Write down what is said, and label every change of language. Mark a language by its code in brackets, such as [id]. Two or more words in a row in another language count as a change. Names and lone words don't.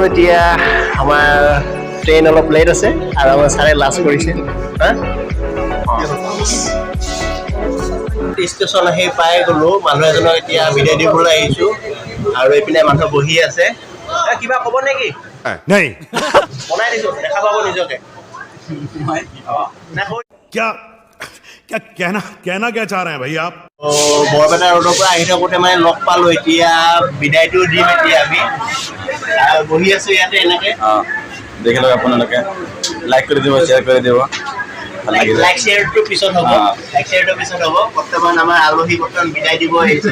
[as] এতিয়া আমাৰ ট্ৰেইন অলপ লেট আছে আৰু আমাৰ ছাৰে লাষ্ট কৰিছে। ষ্টেচন আহি পাই গ'লো, মানুহ এজনক এতিয়া বিদায় দিবলৈ আহিছোঁ আৰু এইপিনে মানুহ বহি আছে। কিবা ক'ব নেকি? বনাই দিছোঁ, দেখা পাব নিজকে। [hi] क्या चाह रहे हैं भाई आप? [as] বৰপেটা ৰোডৰ পৰা আহি থাকোঁতে মানে লগ পালোঁ। এতিয়া বিদায়টো দিম এতিয়া আমি বহি আছোঁ ইয়াতে এনেকৈ। দেখি লওক আপোনালোকে লাইক কৰি দিব, শ্বেয়াৰ কৰি দিব। লাইক শ্বেয়াৰটো পিছত হ'ব। বৰ্তমান আমাৰ আলহী বিদায় দিব আহিছে।